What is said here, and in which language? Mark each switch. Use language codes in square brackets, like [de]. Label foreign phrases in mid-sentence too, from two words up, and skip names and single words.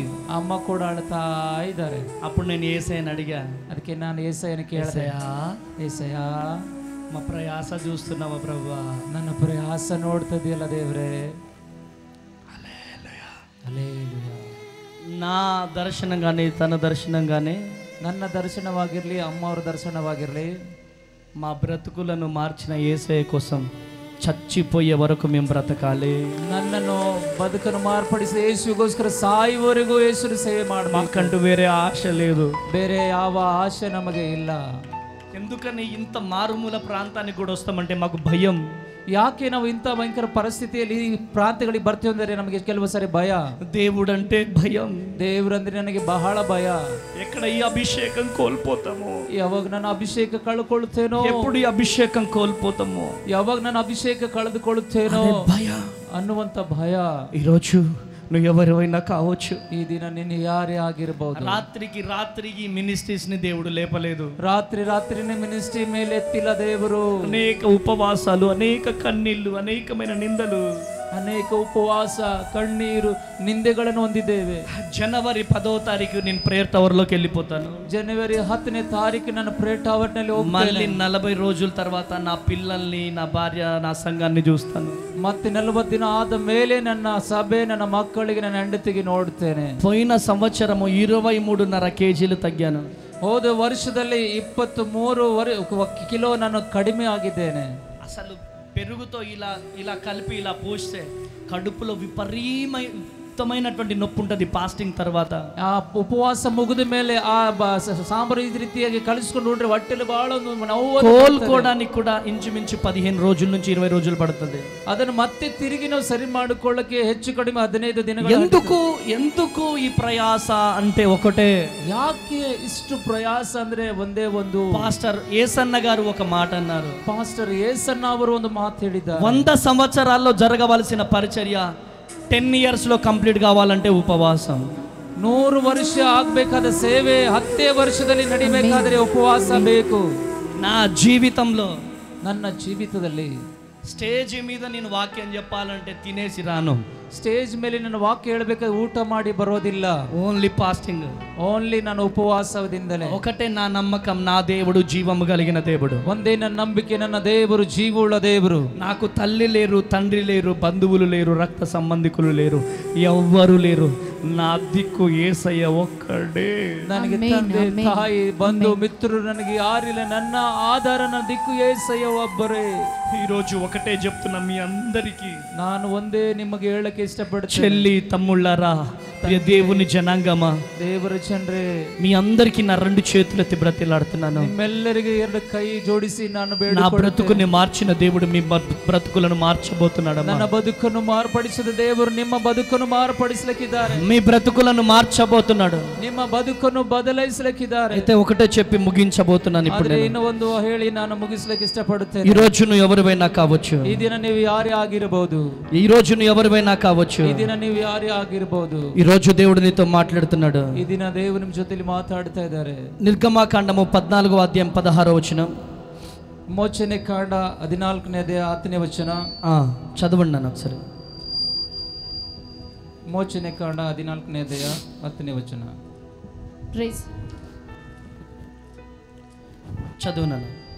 [kn] ಅಮ್ಮ ಕೂಡ ಅಳ್ತಾ ಇದ್ದಾರೆ. [te] అప్పుడు నేను యేసయ్యని అడిగా. [kn] ಅದಕ್ಕೆ ನಾನು యేసయ్యని ಕೇಳಿದೆ, యేసయ్య [te] మా ప్రయాస చూస్తున్నావా ప్రభువా? [kn] ನನ್ನ ಪ್ರಯಾಸ ನೋಡ್ತದಿಯಲ್ಲ ದೇವ್ರೆ. [te] నా దర్శనం కానీ తన దర్శనం కానీ, [kn] ನನ್ನ ದರ್ಶನವಾಗಿರ್ಲಿ, ಅಮ್ಮ ಅವರ ದರ್ಶನವಾಗಿರ್ಲಿ, [te] మా బ్రతుకులను మార్చిన యేసయ్య కోసం చచ్చిపోయే వరకు మేము బ్రతకాలి. [kn] ನನ್ನನ್ನು ಬದುಕನ್ನು ಮಾರ್ಪಡಿಸಿ ಯೇಸುಗೋಸ್ಕರ ಸಾಯುವವರೆಗೂ ಯೇಸುವಿನ ಸೇವೆ ಮಾಡಬೇಕು. [te] మాకంటూ వేరే ఆశ లేదు. [kn] ಬೇರೆ ಯಾವ ಆಶೆ ನಮಗೆ ಇಲ್ಲ. [te] ఎందుకని ఇంత మారుమూల ప్రాంతానికి కూడా వస్తామంటే మాకు భయం. [kn] ಯಾಕೆ ನಾವು ಇಂಥ ಭಯಂಕರ ಪರಿಸ್ಥಿತಿಯಲ್ಲಿ ಈ ಪ್ರಾಂತ್ಯಗಳಿಗೆ ಬರ್ತೀವಿ ಅಂದರೆ ನಮಗೆ ಕೆಲವು ಸಾರಿ ಭಯ. [te] దేవుడంటే భయం. [kn] ದೇವರಂದ್ರೆ ನನಗೆ ಬಹಳ ಭಯ. [te] ఎక్కడ ఈ అభిషేకం కోల్పోతామో, [kn] ಯಾವಾಗ ನನ್ನ ಅಭಿಷೇಕ ಕಳ್ಕೊಳ್ಳುತ್ತೇನೋ, [te] ఎప్పుడు ఈ అభిషేకం కోల్పోతామో, [kn] ಯಾವಾಗ ನನ್ನ ಅಭಿಷೇಕ ಕಳೆದುಕೊಳ್ಳುತ್ತೇನೋ [te] భయ [kn] ಅನ್ನುವಂತ ಭಯ. [te] ఈరోజు నువ్వు ఎవరైనా కావచ్చు. [kn] ఈ ದಿನ ನೀನು ಯಾರೇ ಆಗಿರಬಹುದು. [te] రాత్రికి మినిస్ట్రీస్ ని దేవుడు లేపలేదు. [kn] ರಾತ್ರಿನೇ ಮಿನಿಸ್ಟ್ರಿ ಮೇಲೆ ಎತ್ತಿಲ್ಲ ದೇವರು. [te] అనేక ఉపవాసాలు, అనేక కన్నీళ్లు, అనేకమైన నిందలు, [kn] ಅನೇಕ ಉಪವಾಸ, ಕಣ್ಣೀರು, ನಿಂದೆಗಳನ್ನು ಹೊಂದಿದ್ದೇವೆ. [te] ಜನವರಿ 10వ తారీఖు నేను ప్రేయర్ టవర్ లోకి వెళ్ళిపోతాను. [kn] ಜನವರಿ 10ನೇ ತಾರೀಕು ನಾನು ಪ್ರೇಯರ್ ಟವರ್ ನಲ್ಲಿ [te] మళ్ళీ 40 రోజుల తర్వాత నా పిల్లల్ని, నా భార్య, నా సంఘాన్ని చూస్తాను. [kn] ಮತ್ತೆ 40 ದಿನ ಆದ ಮೇಲೆ ನನ್ನ ಸಭೆ, ನನ್ನ ಮಕ್ಕಳಿಗೆ, ನನ್ನ ಹೆಂಡತಿಗೆ ನೋಡ್ತೇನೆ. [te] పోయిన సంవత్సరము 23.5 kg తగ్గాను. [kn] ಹೋದ ವರ್ಷದಲ್ಲಿ 23 ಕಿಲೋ ನಾನು ಕಡಿಮೆ ಆಗಿದ್ದೇನೆ. [te] అసలు పెరుగుతో ఇలా కలిపి ఇలా పోస్తే కడుపులో విపరీతమైనటువంటి నొప్పి ఉంటుంది ఫాస్టింగ్ తర్వాత. [kn] ಆ ಉಪವಾಸ ಮುಗಿದ ಮೇಲೆ ಆ ಸಾಂಬಾರು ಈ ರೀತಿಯಾಗಿ ಕಲಿಸ್ಕೊಂಡು ಉಂಡ್ರೆ ಹೊಟ್ಟೆಲಿ ಬಹಳ ನೋವು. [te] కోలుకోవడానికి కూడా ఇంచుమించు 15 రోజుల నుంచి 20 రోజులు పడుతుంది. [kn] ಅದನ್ನು ಮತ್ತೆ ತಿರುಗಿ ನಾವು ಸರಿ ಮಾಡಿಕೊಳ್ಳಕ್ಕೆ ಹೆಚ್ಚು ಕಡಿಮೆ 15 ದಿನಗಳು. [te] ఎందుకు ఈ ప్రయాస అంటే ఒకటే. [kn] ಯಾಕೆ ಇಷ್ಟು ಪ್ರಯಾಸ ಅಂದ್ರೆ ಒಂದೇ ಒಂದು. [te] పాస్టర్ ఏసన్న గారు ఒక మాట అన్నారు. [kn] ಪಾಸ್ಟರ್ ಏಸನ್ನ ಅವರು ಒಂದು ಮಾತು ಹೇಳಿದ್ದಾರೆ. [te] 100 సంవత్సరాల్లో జరగవలసిన పరిచర్య 10 years లో కంప్లీట్ కావాలంటే ఉపవాసం. [kn] 100 ವರ್ಷ ಆಗಬೇಕಾದ ಸೇವೆ 10 ವರ್ಷದಲ್ಲಿ ನಡಿಬೇಕಾದ್ರೆ ಉಪವಾಸ ಬೇಕು. [te] నా జీవితంలో, [kn] ನನ್ನ ಜೀವಿತದಲ್ಲಿ [te] స్టేజ్ మీద నేను వాక్యం చెప్పాలంటే తినేసి రాను. [kn] ಸ್ಟೇಜ್ ಮೇಲೆ ನಾನು ವಾಕ್ಯ ಹೇಳಬೇಕಾದ್ರೆ ಊಟ ಮಾಡಿ ಬರೋದಿಲ್ಲ. [en] only fasting. [kn] ಓನ್ಲಿ ನಾನು ಉಪವಾಸದಿಂದಲೇ. [te] ఒకటే నా నమ్మకం, నా దేవుడు జీవము కలిగిన దేవుడు. ಒಂದೇ ನನ್ನ ನಂಬಿಕೆ, ನನ್ನ ದೇವರು ಜೀವವುಳ್ಳ ದೇವರು. నాకు తల్లి లేరు, తండ్రి లేరు, బంధువులు లేరు, రక్త సంబంధికులు లేరు, ఎవ్వరు లేరు. నా దిక్కు యేసయ్య ఒక్కడే. [kn] ನನಗೆ ತಂದೆ ತಾಯಿ ಬಂಧು ಮಿತ್ರರು ನನಗೆ ಯಾರಿಲ್ಲ, ನನ್ನ ಆಧಾರ ನನ್ನ ದಿಕ್ಕು యేసయ్య ಒಬ್ಬರೇ. [te] ఈ రోజు ఒకటే చెప్తున్నా మీ అందరికీ, [kn] ನಾನು ಒಂದೇ ನಿಮಗೆ ಹೇಳಕ್ಕೆ ಇಷ್ಟಪಡ್ತೀನಿ, [te] చెల్లి తమ్ముళ్ళారా, ప్రియ దేవుని జనాంగమా, [kn] ದೇವರ ಜನರೇ, [te] మీ అందరికీ నా రెండు చేతులెత్తి బ్రతిలాడుతున్నాను. [kn] ನಿಮ್ಮೆಲ್ಲರಿಗೆ ಎರಡು ಕೈ ಜೋಡಿಸಿ ನಾನು [te] నా [kn] ಬೇಡಿಕೊಳ್ಳುತ್ತೇನೆ. [te] బ్రతుకుని మార్చిన దేవుడు మీ బ్రతుకులను మార్చబోతున్నాడు. [kn] ನನ್ನ ಬದುಕನ್ನು ಮಾರ್ಪಡಿಸಿದ ದೇವರು ನಿಮ್ಮ ಬದುಕನ್ನು ಮಾರ್ಪಡಿಸಲಿಕ್ಕಿದ್ದಾರೆ. [te] మీ బ్రతుకులను మార్చబోతున్నాడు. [kn] ನಿಮ್ಮ ಬದುಕನ್ನು ಬದಲಾಯಿಸಲಿಕ್ಕಿದ್ದಾರೆ. [te] అయితే ఒకటే చెప్పి ముగించబోతున్నాను ఇప్పుడు. [kn] ಇನ್ನು ಒಂದು ಹೇಳಿ ನಾನು ಮುಗಿಸ್ಲಿಕ್ಕೆ ಇಷ್ಟಪಡುತ್ತೇನೆ. [te] ఈ రోజు నువ్వు ఎవరివైనా కావచ్చు, [kn] ಈ ದಿನ ನೀವು ಯಾರೇ ಆಗಿರಬಹುದು, [te] ఈ రోజు నువ్వు ఎవరివైనా కావచ్చు, [kn] ಈ ದಿನ ನೀವು ಯಾರೇ ಆಗಿರಬಹುದು. [te] ఈ రోజు దేవుడు నీతో మాట్లాడుతున్నాడు. [kn] ಈ ದಿನ ದೇವರು ನಿಮ್ಮ ಜೊತೆಲಿ ಮಾತಾಡ್ತಾ ಇದ್ದಾರೆ. [te] నిర్గమాకాండము 14వ అధ్యాయం 16వ వచనం. [kn] ಮೋಚನೆ ಕಾಂಡ 14ನೇ ಅಧ್ಯಾಯ 10ನೇ ವಚನ. [te] చదవండి నన్ను ఒకసారి. [kn] ಮೋಚನೆ ಕಾಂಡ 14ನೇ ಅಧ್ಯಾಯ 10ನೇ ವಚನ. [te] చదువు నన్ను.